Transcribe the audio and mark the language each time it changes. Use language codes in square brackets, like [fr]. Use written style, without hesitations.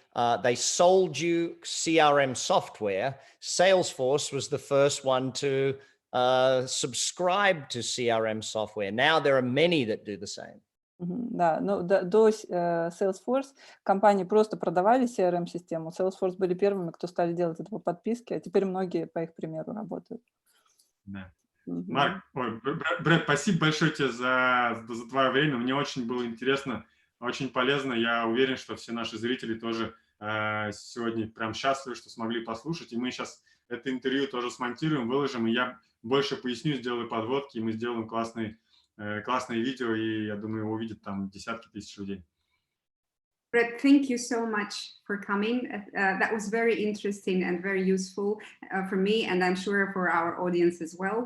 [en] They sold you CRM software. Salesforce was the first one to subscribe to CRM software. Now there are many that do the same. [ru] Да, ну до Salesforce компании просто продавали CRM-систему. Salesforce были первыми, кто стали делать это по подписке, а теперь многие по их примеру работают. Да. Марк, Брэд, спасибо большое тебе за твое время. Мне очень было интересно, очень полезно. Я уверен, что все наши зрители тоже сегодня прям счастливы, что смогли послушать. И мы сейчас это интервью тоже смонтируем, выложим, и я больше поясню, сделаю подводки, и мы сделаем классные видео, и я думаю, его увидят там десятки тысяч людей. [en] Brett, thank you so much for coming. That was very interesting and very useful for me, and I'm sure for our audience as well.